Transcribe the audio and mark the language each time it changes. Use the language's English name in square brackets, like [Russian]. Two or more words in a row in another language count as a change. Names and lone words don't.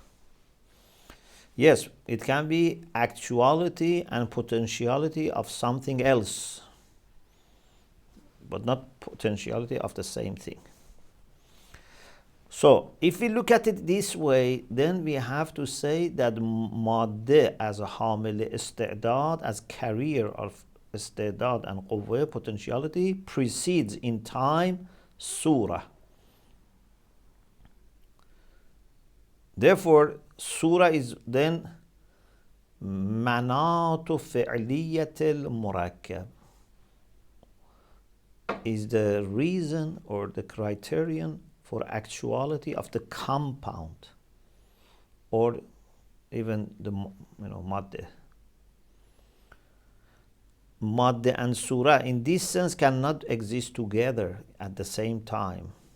[English] Yes, it can be actuality and potentiality of something else, but not potentiality of the same thing. So, if we look at it this way, then we have to say that madde as a [Arabic] حامل استعداد, [English] as carrier of استعداد and قوة, potentiality, precedes in time surah. Therefore, surah is then [Arabic] مناط فعلية المركب, [English] is the reason or the criterion for actuality of the compound, or even the madde. Madde and surah in this sense cannot exist together at the same time.